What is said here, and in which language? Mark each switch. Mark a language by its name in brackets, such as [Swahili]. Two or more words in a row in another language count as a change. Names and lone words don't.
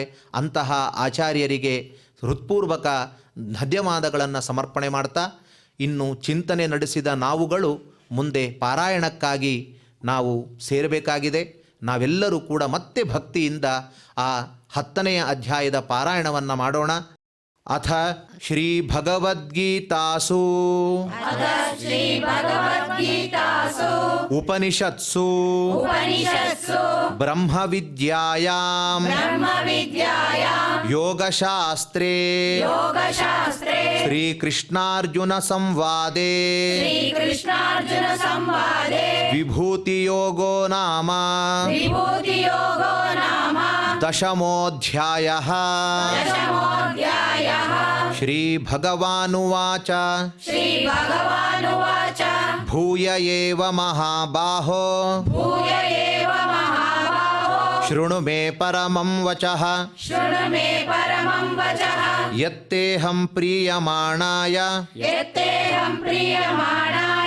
[Kannada] ಅಂತಹ ಆಚಾರ್ಯರಿಗೆ ಹೃತ್ಪೂರ್ವಕ ಧನ್ಯವಾದಗಳನ್ನು ಸಮರ್ಪಣೆ ಮಾಡ್ತಾ, ಇನ್ನು ಚಿಂತನೆ ನಡೆಸಿದ ನಾವುಗಳು ಮುಂದೆ ಪಾರಾಯಣಕ್ಕಾಗಿ ನಾವು ಸೇರಬೇಕಾಗಿದೆ. ನಾವೆಲ್ಲರೂ ಕೂಡ ಮತ್ತೆ ಭಕ್ತಿಯಿಂದ ಆ 10ನೇ ಅಧ್ಯಾಯದ ಪಾರಾಯಣವನ್ನು ಮಾಡೋಣ. [Sanskrit] ಅಥ ಶ್ರೀ ಭಗವದ್ಗೀತಾಸು ಉಪನಿಷತ್ಸು ಬ್ರಹ್ಮವಿದ್ಯಾಯಾಂ ಯೋಗಶಾಸ್ತ್ರೇ ಶ್ರೀಕೃಷ್ಣಾರ್ಜುನ ಸಂವಾದೇ ವಿಭೂತಿಯೋಗೋ ನಾಮ ದಶಮೋಧ್ಯಾಯಃ. ಶ್ರೀಭಗವಾನುವಾಚ ಭೂಯ ಏವ ಮಹಾಬಾಹೋ ಶೃಣು ಮೇ ಪರಮಂ ವಚಃ शृणु मे परमं वचः ಯತ್ತೇಹಂ ಪ್ರೀಯಮಾಣಾಯ यत्तेऽहं प्रीयमाणाय